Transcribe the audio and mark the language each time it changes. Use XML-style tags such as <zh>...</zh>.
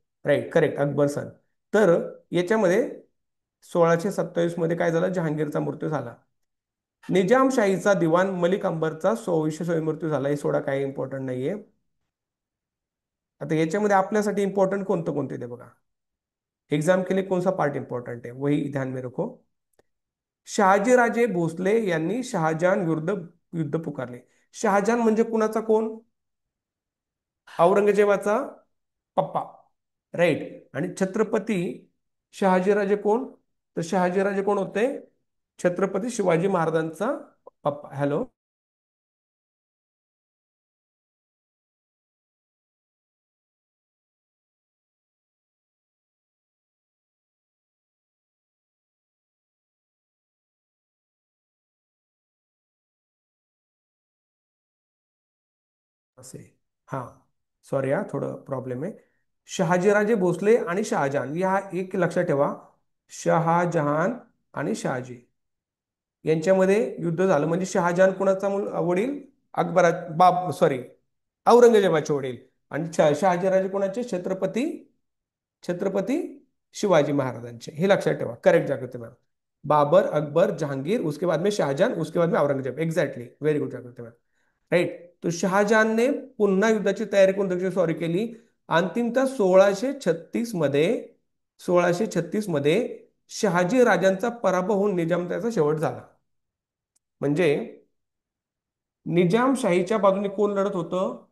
<en>Right, correct, Akbar son.</en> <mr>तर याच्यामध्ये 1627 मध्ये काय झालं, जहांगीरचा मृत्यू झाला. निजामशाहीचा दिवाण मलिक अंबरचा 2600 मृत्यू झाला. हे सोडा, काही इम्पॉर्टंट नाहीये. आता याच्यामध्ये आपल्यासाठी इम्पॉर्टंट कोणतं कोणते ते बघा.</mr> <hi>एग्जाम के लिए कौन सा पार्ट इंपॉर्टंट है वही ध्यान में रखो.</hi> <mr>शहाजीराजे भोसले यांनी शहाजहान विरुद्ध युद्ध पुकारले. शहाजहान म्हणजे कुणाचा कोण? औरंगजेबाचा पप्पा. राईट. आणि छत्रपती शहाजीराजे कोण? तर शहाजीराजे कोण होते? छत्रपती शिवाजी महाराजांचा पप्पा. हॅलो. असे. हा, सॉरी, हा थोडं प्रॉब्लेम आहे. शहाजीराजे भोसले आणि शहाजहान, या एक लक्षात ठेवा. शहाजहान आणि शहाजी यांच्यामध्ये युद्ध झालं. म्हणजे शहाजहान कुणाचा वडील? अकबरा बाप, सॉरी, औरंगजेबाचे वडील. आणि शहाजीराजे कोणाचे? छत्रपती, छत्रपती शिवाजी महाराजांचे. हे लक्षात ठेवा. करेक्ट जागृती मॅम.</mr> <hi>बाबर, अकबर, जहांगीर, उसके बाद में शाहजहान, उसके बाद में औरंगजेब.</hi> <mr>एक्झॅक्टली, व्हेरी गुड जागृती मॅम. राईट. तो शहाजहानने पुन्हा युद्धाची तयारी कोणत्या सॉरी केली? अंतिमतः 1636 मध्ये, 1636 मध्ये शहाजी राजांचा पराभव होऊन निजामशाहीचा शेवट झाला. म्हणजे निजामशाहीच्या बाजूने कोण लढत होतं?</mr>